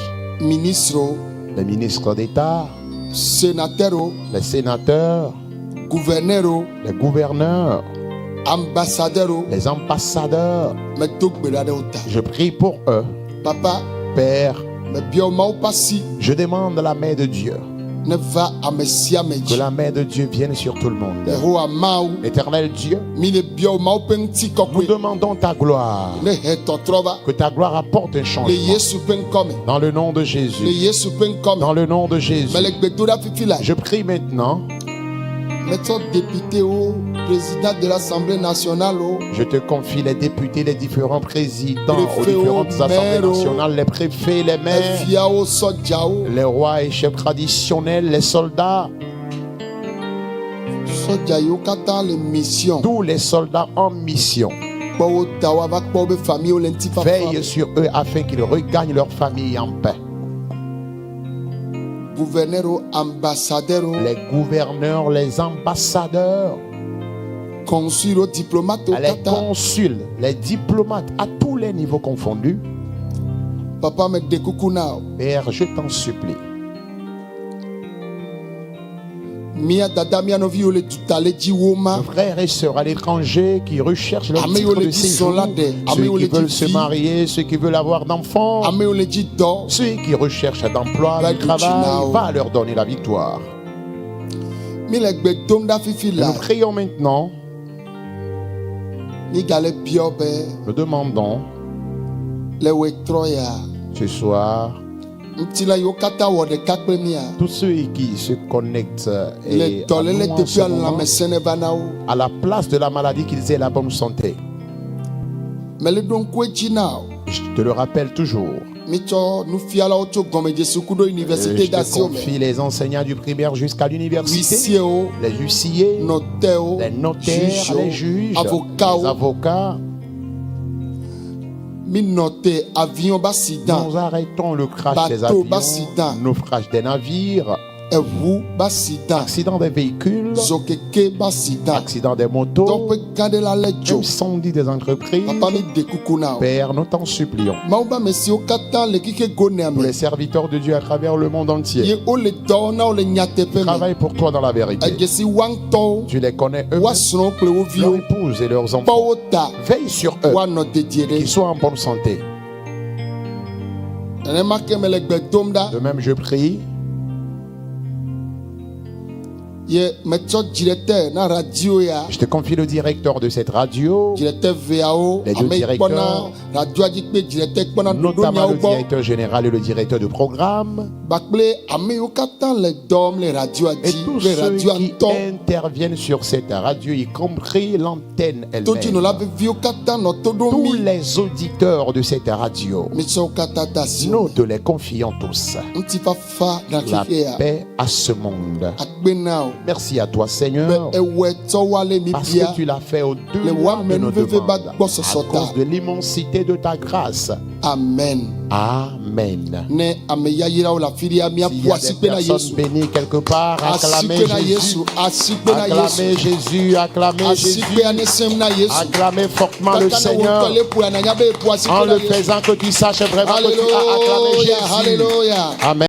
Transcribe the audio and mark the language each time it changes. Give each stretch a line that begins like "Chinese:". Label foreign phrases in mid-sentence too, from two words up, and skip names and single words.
French: Les ministres d'État, les sénateurs, les gouverneurs, les ambassadeurs. Je prie pour eux. Papa, Père, je demande la main de Dieu
Ewe: ne va ame sia ame
French: Que
Ewe: dzi.
French: la main de Dieu vienne sur tout le monde.
Ewe: Yehowa Mawu,
French: Éternel Dieu,
Ewe: mi le bia wo Mawu ƒe ŋuti
French: nous
Ewe: kɔkɔe
French: demandons ta gloire.
Ewe: ne he tɔtrɔ va
French: Que ta gloire apporte un
Ewe: le
French: changement.
Ewe: Yesu ƒe ŋkɔ me.
French: Dans le nom de
Ewe: Le
French: Jésus.
Ewe: Yesu ƒe ŋkɔ me.
French: Dans le nom de Jésus.
Ewe: Me le gbedoɖa fifi la.
French: Je prie maintenant.
Ewe: Metsɔ député wo,
French: président de l'Assemblée nationale wo, Je te confie les députés, les différents présidents aux Préfets, différentes assemblées maires, nationales, les préfets, les maires,
Ewe: efiawo, sɔdzawo,
French: les rois et chefs traditionnels, les soldats,
Ewe: sɔdza yiwo katã le mission.
French: tous les soldats en mission.
Ewe: Kpɔ wo ta woava kpɔ wobe famille le ŋutifafa
French: Veille
Ewe: me.
French: sur eux afin qu'ils regagnent leur famille en paix.
Ewe: Gouverneur wo, ambassadeur wo,
French: Les gouverneurs, les ambassadeurs,
Ewe: consul wo, diplomate wo
French: les
Ewe: katã.
French: consuls, les diplomates à tous les niveaux confondus.
Ewe: Papa me de kuku na wo.
French: Père, je t'en supplie.
Ewe: Mia dada mia nɔviwo le dutale dzi wo ma.
French: Nos frères et sœurs à l'étranger qui recherchent leur
Ewe: Amewo
French: titre
Ewe: le
French: de
Ewe: dzi
French: séjour,
Ewe: zɔn la ɖe,
French: ceux
Ewe: amewo
French: qui
Ewe: le
French: veulent
Ewe: dzi
French: se
Ewe: vi,
French: marier, ceux qui veulent avoir d'enfants,
Ewe: amewo le dzi dɔ.
French: ceux qui recherchent d'emploi,
Ewe: Va
French: du du travail, Chinao. va leur donner la victoire.
Ewe: Mi le gbe dom ɖa fifi
French: Et
Ewe: la.
French: nous prions maintenant,
Ewe: Mi gale bia wo be
French: nous demandons
Ewe: le wetrɔ ya.
French: ce soir,
Ewe: Ŋutila yiwo katã wɔ ɖeka kple mia.
French: tous ceux qui se connectent et
Ewe: Le
French: à,
Ewe: dɔléle
French: nous en ce
Ewe: teƒea
French: moment,
Ewe: lãmesẽ va na wo.
French: à la place de la maladie, qu'ils aient la bonne santé.
Ewe: Mele ɖo ŋku edzi na wo.
French: Je te le rappelle toujours.
Ewe: Mitsɔ nufialawo tso gɔmedzesu ku ɖo
French: Je université te
Ewe: d'asiwo me.
French: confie les enseignants du primaire jusqu'à l'université, Huissiers, les huissiers, notaires, les notaires, les juges, avocats. les avocats.
Ewe: Mi note avion basidan,
French: Nous arrêtons le crash Bateau des avions, accident. naufrage des navires,
Ewe: eʋu basidan,
French: accident des véhicules,
Ewe: zokeke basidan.
French: accident des motos,
Ewe: Dɔƒe gã ɖe la lé dzo.
French: incendie des entreprises.
Ewe: Papa mi de kuku na wo.
French: Père, nous t'en supplions.
Ewe: Mawu be ame siwo katã le kike gonea
French: Tous
Ewe: me.
French: les serviteurs de Dieu à travers le monde entier
Ewe: Ye wole dɔ wɔm na wo le nyateƒe me.
French: travaillent pour toi dans la vérité.
Ewe: Edze si wa ŋutɔwo,
French: Tu les connais eux,
Ewe: wa srɔ̃wo kple wo
French: leurs
Ewe: viwo,
French: épouses et leurs
Ewe: kpɔ
French: enfants.
Ewe: wo ta,
French: Veille sur eux,
Ewe: woanɔ dedie
French: qu'ils
Ewe: ɖe.
French: soient en bonne santé.
Ewe: Nenema ke me le gbe dom ɖa.
French: De même, je prie,
Ewe: Ye metsɔ directeur na radio ya.
French: je te confie le directeur de cette radio,
Ewe: Directeur veawo,
French: Les deux
Ewe: ame yi
French: directeurs,
Ewe: kpɔna radioa dzi kpe directeur kpɔna ɖoɖo
French: notamment
Ewe: nyawo le gbɔ.
French: directeur général et le directeur de programme,
Ewe: Kpakple ame yiwo katã le dɔm le radioa
French: et
Ewe: dzi
French: tous
Ewe: kple
French: ceux
Ewe: radioa
French: qui
Ewe: ŋutɔ.
French: interviennent sur cette radio, y compris l'antenne
Ewe: Todzinɔla
French: elle-même.
Ewe: veviwo katã nɔ to ɖom
French: Tous
Ewe: mi.
French: les auditeurs de cette radio,
Ewe: Mitsɔ wo katã de asi
French: nous
Ewe: wo.
French: te les confions tous.
Ewe: Ŋutifafa na
French: La
Ewe: xixe ya.
French: paix à ce monde.
Ewe: Akpe na wo.
French: Merci à toi,
Ewe: Be
French: Seigneur,
Ewe: ewɔe tsɔ woale mi
French: parce
Ewe: bia.
French: que tu l'as fait
Ewe: Le
French: au-delà
Ewe: wa
French: de nos
Ewe: menu veve ba
French: demandes,
Ewe: gbɔsɔsɔ
French: à cause
Ewe: ta.
French: de l'immensité de ta grâce. Amen. Amen.
Ewe: Ne ame yayrawo le afi ɖia
French: S'il y
Ewe: miaƒo
French: a
Ewe: asikpe
French: des
Ewe: na
French: personnes
Ewe: Yesu.
French: bénies quelque part, acclamez
Ewe: Asikpe na
French: Jésus.
Ewe: Yesu. Asikpe na
French: Acclamez
Ewe: Yesu.
French: Jésus, acclamez Jésus.
Ewe: Asikpe ya ne sem na Yesu.
French: Acclamez fortement le
Ewe: Kaka ne
French: Seigneur.
Ewe: wotɔ le ƒoa nanya be eƒo asikpe En na le Yesu.
French: faisant que tu saches vraiment que tu as acclamé Alléluia, Jésus. alléluia. Amen.